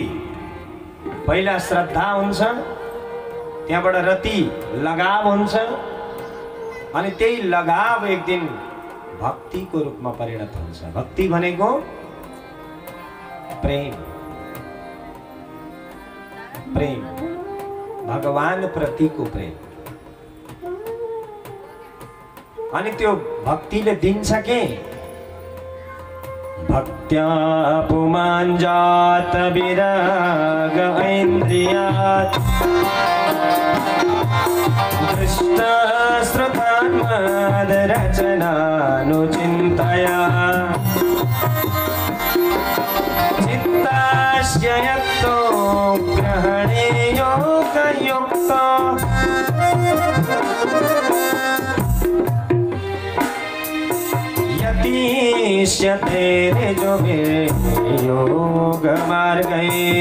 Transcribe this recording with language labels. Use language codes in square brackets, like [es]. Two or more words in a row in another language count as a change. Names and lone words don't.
[ne] पहिला श्रद्धा हुन्छ, त्यहाँबाट रति लगाव हुन्छ, अनि त्यही लगाव एक दिन भक्तिको रूपमा परिणत हुन्छ। भक्ति भनेको प्रेम, प्रेम भगवान प्रतिको प्रेम। अनि त्यो भक्तिले दिन्छ के? [sa] भक्त्या पुमान् जात विराग ऐन्द्रियात् दृष्ट श्रुतान् मद्रचनानुचिन्तया चित्तस्य यत्तो ग्रहणे योगयुक्तो यतीष्यते जो योग मार्गे।